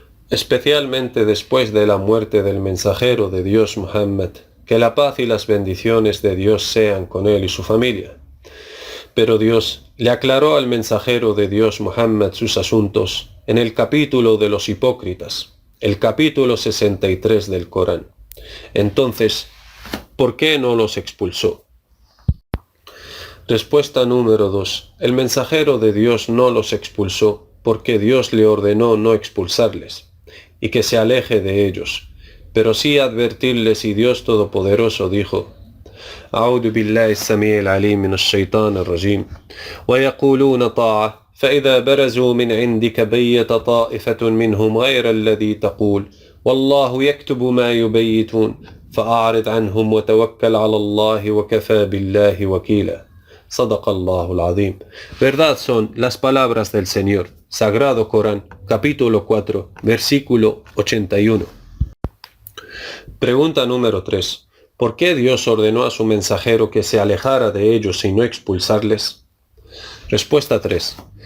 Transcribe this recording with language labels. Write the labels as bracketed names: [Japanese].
[Spanish] Especialmente después de la muerte del mensajero de Dios Muhammad, que la paz y las bendiciones de Dios sean con él y su familia. Pero Dios le aclaró al mensajero de Dios Muhammad sus asuntos en el capítulo de los hipócritas, el capítulo 63 del Corán. Entonces, ¿por qué no los expulsó? Respuesta número 2. El mensajero de Dios no los expulsó porque Dios le ordenó no expulsarles y que se aleje de ellos, pero sí advertirles, y Dios Todopoderoso dijo: [Arabic] أعوذ بالله السميع العليم من الشيطان الرجيم ويقولون طاعة فإذا برزوا من عندك بيت طائفة منهم غير الذي تقول والله يكتب ما يبيتون فأعرض عنهم وتوكل على الله وكفى بالله وكيلا صدق الله العظيم. [Spanish] Verdad son las palabras del Señor. Sagrado Corán, capítulo 4, versículo 81. Pregunta número 3. ¿Por qué Dios ordenó a su mensajero que se alejara de ellos y no expulsarles? Respuesta 3.